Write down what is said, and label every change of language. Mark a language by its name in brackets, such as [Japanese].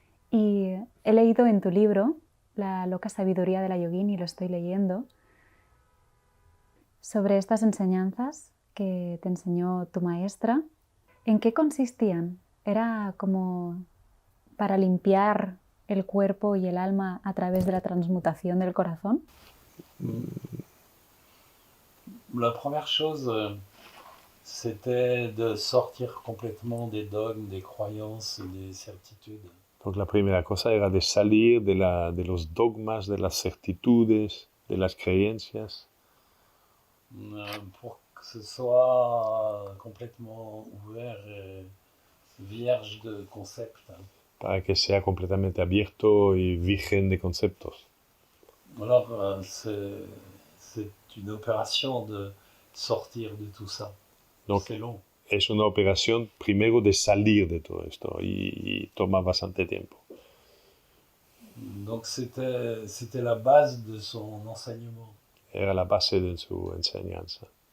[Spanish] Y he leído en tu libro, La loca sabiduría de la yogini, lo estoy leyendo, sobre estas enseñanzas que te enseñó tu maestra. ¿En qué consistían? ¿Era como para limpiar el cuerpo y el alma a través de la transmutación del corazón? [French] La première chose, c'était de sortir complètement des dogmes, des croyances, des certitudes. [Spanish] Donc la primera cosa era de salir de los dogmas, de las certitudes, de las creencias, [French] Pour que ce soit complètement ouvert et vierge de concepts. [Spanish] para que sea completamente abierto y virgen de conceptos. [French] Alors, c'est une opération de sortir de tout ça. Donc, c'est long. [Spanish] es una operación primero de salir de todo esto y toma bastante tiempo. [French] Donc, c'était la base de son enseignement. [Spanish] Era la base de su enseñanza.